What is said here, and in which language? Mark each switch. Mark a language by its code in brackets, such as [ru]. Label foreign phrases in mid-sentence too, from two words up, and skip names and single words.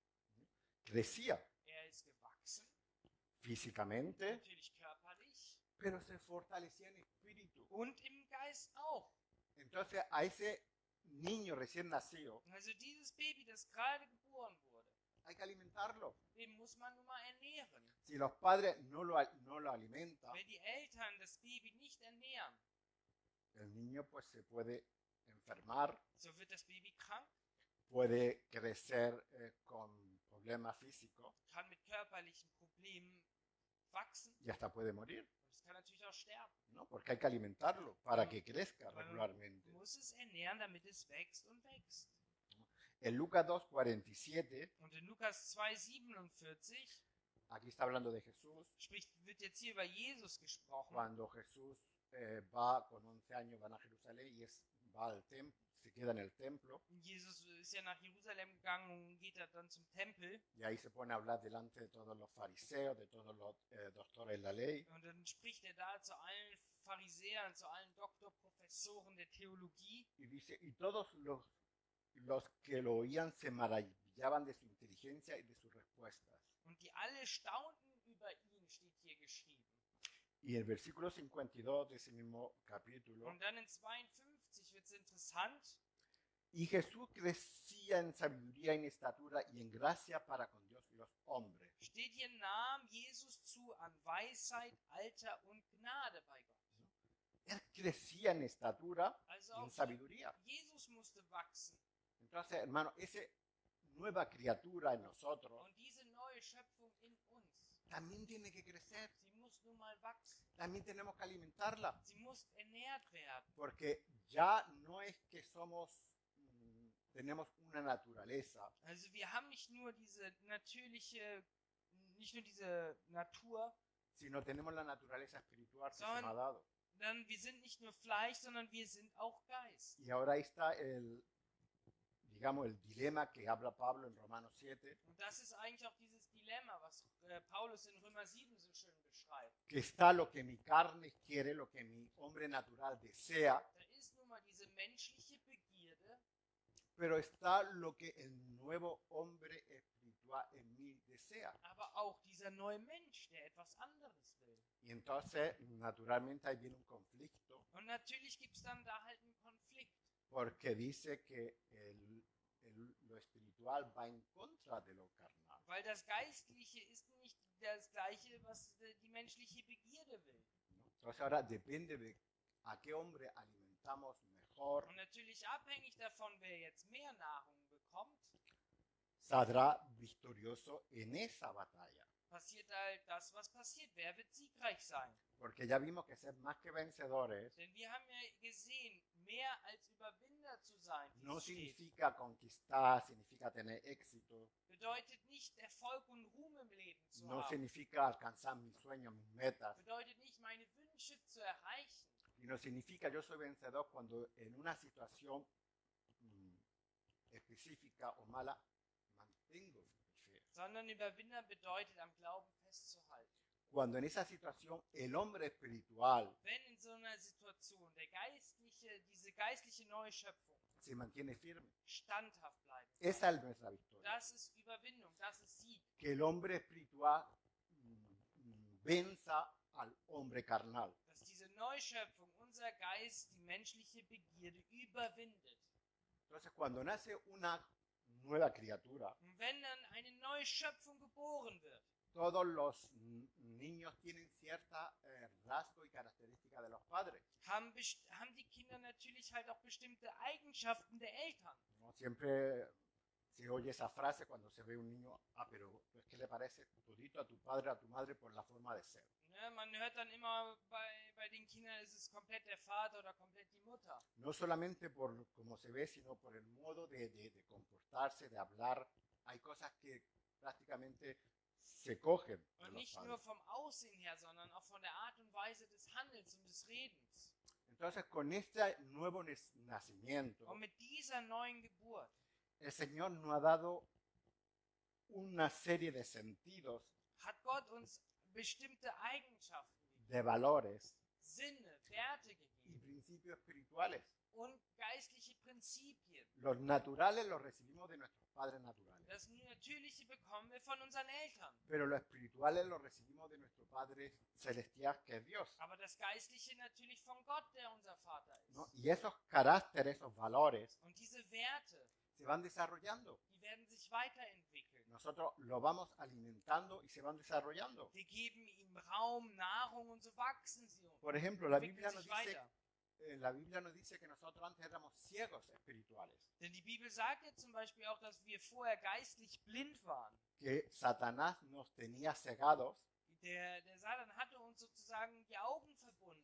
[es] Crecía [de] Er ist gewachsen, [es] físicamente, [de] natürlich körperlich [es] pero se fortalecía en espíritu. [de] und im Geist auch. [es] Entonces a ese niño recién nacido [de] Also dieses Baby, das gerade geboren wurde, [es] hay que alimentarlo. [de] den muss man nun mal ernähren. [es] Si los padres no lo alimentan, [de] Wenn die Eltern das Baby nicht ernähren, [es] el niño pues se puede enfermar, [de] so wird das Baby krank, [es] puede crecer con problemas físicos [de] kann mit körperlichen Problemen wachsen [es] y hasta puede morir, [de] und es kann natürlich auch sterben. [es] ¿no? Porque hay que alimentarlo para que crezca [de] Man [es] regularmente. [de] muss es ernähren, damit es wächst und wächst. [es] En Lucas 2:47, [de] Und in Lukas 2,47 [es] aquí está hablando de Jesús, [de] wird jetzt hier über Jesus gesprochen. [es] cuando Jesús va con 11 años, van a Jerusalén y va al templo, se queda en el templo [de] Jesus ist ja nach Jerusalem gegangen und geht dann zum Tempel. [es] y ahí se pone a hablar delante de todos los fariseos, de todos los doctores de la ley. [de] Und dann spricht er da zu allen Pharisäern, zu allen Doktorprofessoren der Theologie. [es] Y dice, y todos los que lo oían se maravillaban de su inteligencia y de sus respuestas. [de] Und die alle staunten über ihn, steht hier geschrieben. [es] Y el versículo 52 de ese mismo capítulo, [de] Und dann in 52 wird es interessant. [es] y Jesús crecía en sabiduría, en estatura y en gracia para con Dios y los hombres. [de] Steht hier, nahm Jesus zu an Weisheit, Alter und Gnade bei Gott. [es] Él crecía en estatura [de] Also [es] y en [de] auch [es] sabiduría. [de] Jesus musste wachsen. [es] Entonces, hermano, esa nueva criatura en nosotros [de] Und diese neue Schöpfung in uns, [es] también tiene que crecer. [de] sie muss nun mal wachsen. [es] También tenemos que alimentarla. [de] Sie muss ernährt werden. [es] Porque ya no es que tenemos una naturaleza, [de] Also wir haben nicht nur diese natürliche, nicht nur diese Natur, [es] sino tenemos la naturaleza espiritual que se [de] Son- [es] nos ha dado. [de] dann wir sind nicht nur Fleisch, sondern wir sind auch Geist. [es] Y ahora ahí está digamos, el dilema que habla Pablo en Romanos 7, [de] Und das ist eigentlich auch dieses Dilemma, was Paulus in Römer 7 so schön beschreibt. [es] que está lo que mi carne quiere, lo que mi hombre natural desea, [de] Da ist nun mal diese menschliche Begierde, [es] pero está lo que el nuevo hombre espiritual en mí desea. [de] aber auch dieser neue Mensch, der etwas anderes will. [es] Y entonces, naturalmente, ahí viene un conflicto, [de] Und natürlich gibt es dann da halt einen Konflikt, [es] porque dice que lo espiritual va en contra de lo carnal. [de] weil das Geistliche ist nicht das Gleiche, was die menschliche Begierde will. [es] ¿No? Entonces, ahora depende de a qué hombre alimentamos mejor, [de] Und natürlich abhängig davon, wer jetzt mehr Nahrung bekommt, [es] saldrá victorioso en esa batalla. [de] passiert halt das, was passiert. Wer wird siegreich sein? [es] Porque ya vimos que ser más que vencedores [de] Denn wir haben ja gesehen, mehr als Überwinder zu sein, wie [es] no [de] es steht, [es] significa conquistar, significa tener éxito, [de] bedeutet nicht Erfolg und Ruhm im Leben zu [es] no [de] haben. [es] significa alcanzar mis sueños, mis metas, [de] Bedeutet nicht, meine Wünsche zu erreichen. [es] sino significa yo soy vencedor cuando en una situación específica o mala mantengo mi fe. [de] Sondern Überwinder bedeutet, am Glauben festzuhalten. [es] Cuando en esa situación el hombre espiritual [de] Wenn in so einer Situation diese geistliche Neuschöpfung [es] se mantiene firme, [de] standhaft bleibt, [es] esa es nuestra victoria. [de] das ist Überwindung, das ist Sieg. [es] Que el hombre espiritual venza al hombre carnal. [de] Dass diese Neuschöpfung, unser Geist, die menschliche Begierde überwindet. [es] Entonces, cuando nace una nueva criatura, [de] Und wenn dann eine neue Schöpfung geboren wird, [es] todos los niños tienen cierta rasgo y característica de los padres. [de] haben die Kinder natürlich halt auch bestimmte Eigenschaften der Eltern. [es] ¿No? Siempre se oye esa frase cuando se ve un niño, pero es que le parece todito a tu padre, a tu madre por la forma de ser. [de] Ne, man hört dann immer, bei den Kindern ist es komplett der Vater oder komplett die Mutter. [es] No solamente por cómo se ve, sino por el modo de comportarse, de hablar. Hay cosas que prácticamente se cogen de [de] Und [es] los [de] nicht nur [es] padres. [de] vom Aussehen her, sondern auch von der Art und Weise des Handelns und des Redens. [es] Entonces, con este nuevo nacimiento, [de] Und mit dieser neuen Geburt [es] el Señor nos ha dado una serie de sentidos, [de] hat Gott uns bestimmte Eigenschaften gegeben, [es] de valores [de] Sinne, Werte [es] y [de] gegeben [es] principios espirituales. [de] und geistliche Prinzipien. [es] Los naturales los recibimos de nuestros padres naturales, [de] Das Natürliche bekommen wir von unseren Eltern. [es] pero los espirituales los recibimos de nuestro Padre celestial, que es Dios. [de] Aber das Geistliche natürlich von Gott, der unser Vater ist. [es] ¿No? Y esos caracteres, esos valores, [de] Und diese Werte, [es] se van desarrollando. [de] die werden sich weiterentwickeln. [es] Nosotros los vamos alimentando y se van desarrollando. [de] Wir geben ihm Raum, Nahrung und so wachsen sie. [es] Por ejemplo, la [de] Entwickeln [es] Biblia nos [de] sich [es] dice, [de] weiter. [es] la Biblia nos dice que nosotros antes éramos ciegos espirituales, [de] Denn die Bibel sagt ja zum Beispiel auch, dass wir vorher geistlich blind waren. [es] que Satanás nos tenía cegados, [de] Der Satan hatte uns sozusagen die Augen verbunden.